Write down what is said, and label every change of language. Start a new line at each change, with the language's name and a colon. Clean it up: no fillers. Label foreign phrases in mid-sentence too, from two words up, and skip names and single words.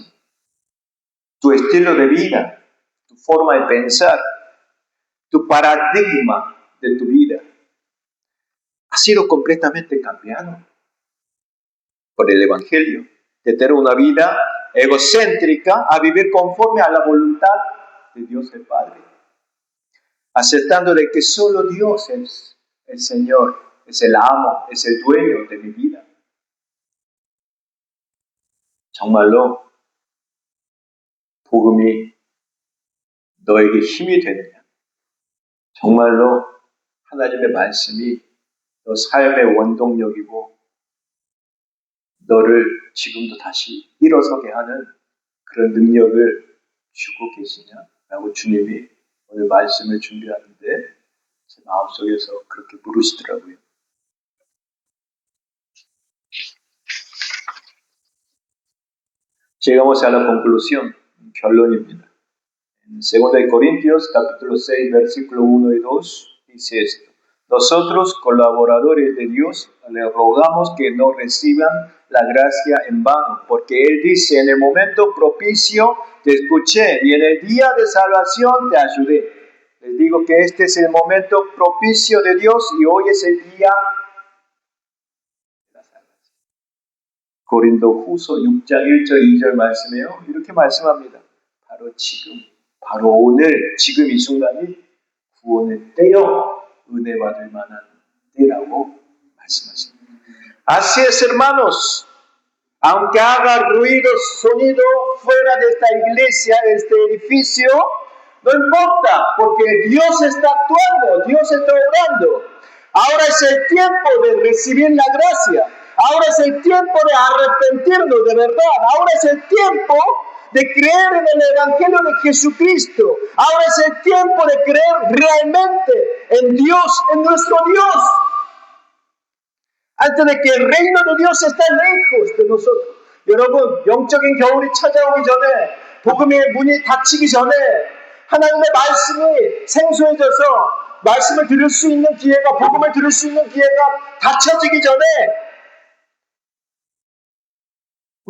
Spanish: Tu estilo de vida, tu forma de pensar, tu paradigma de tu vida ha sido completamente cambiado por el Evangelio. De tener una vida egocéntrica a vivir conforme a la voluntad de Dios el Padre, aceptando de que solo Dios es el Señor, es el amo, es el dueño de mi vida.
Korean: 정말로 복음이 너에게 힘이 되느냐? 정말로 하나님의 말씀이 너 삶의 원동력이고 너를 지금도 다시 일어서게 하는 그런 능력을 주고 계시냐라고 주님이 오늘 말씀을 준비하는데 제 마음속에서 그렇게 물으시더라고요.
Spanish: Llegamos a la conclusión, 결론입니다. En 2 Corintios capítulo 6 versículo 1 y 2 dice esto: Nosotros, colaboradores de Dios, le rogamos que no reciban la gracia en vano, porque Él dice: en el momento propicio te escuché y en el día de salvación te ayudé. Les digo que este es el momento propicio de Dios y hoy es el día de la salvación.
Korean: 고린도후서 6장 1절 2절 말씀이에요. 이렇게 말씀합니다. 바로 지금, 바로 오늘, 지금 이 순간이 구원의 때요, 은혜 받을 만한 때라고 말씀하십니다.
Spanish: Así es, hermanos. Aunque haga ruido, sonido fuera de esta iglesia, de este edificio, no importa, porque Dios está actuando, Dios está obrando. Ahora es el tiempo de recibir la gracia. Ahora es el tiempo de arrepentirnos de verdad. Ahora es el tiempo de creer en el Evangelio de Jesucristo. Ahora es el tiempo de creer realmente en Dios, en nuestro Dios. Antes de que el reino de Dios está lejos de nosotros.
Korean: 여러분, 영적인 겨울이 찾아오기 전에, 복음의 문이 닫히기 전에 하나님의 말씀이 생소해져서 말씀을 들을 수 있는 기회가, 복음을 들을 수 있는 기회가 닫혀지기 전에